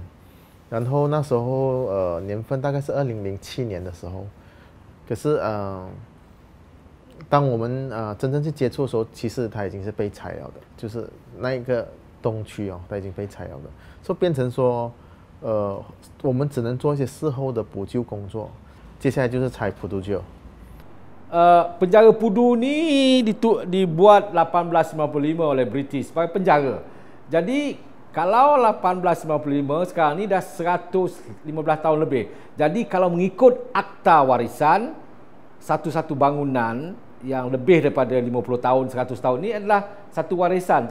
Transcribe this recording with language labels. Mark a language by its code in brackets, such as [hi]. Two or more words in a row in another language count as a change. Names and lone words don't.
[zh] 然后那时候年份大概是2007年的时候，可是当我们真正去接触的时候，其实它已经是被拆了的，就是那一个东区它已经被拆了的，所以变成说我们只能做一些事后的补救工作。接下来就是拆普渡旧。 [ms] penjara Pudu ni dibuat 1855 oleh British sebagai penjara. Jadi kalau 1855 sekarang ni dah 115 tahun lebih. Jadi kalau mengikut akta warisan, satu-satu bangunan yang lebih daripada 50 tahun, 100 tahun ni adalah satu warisan.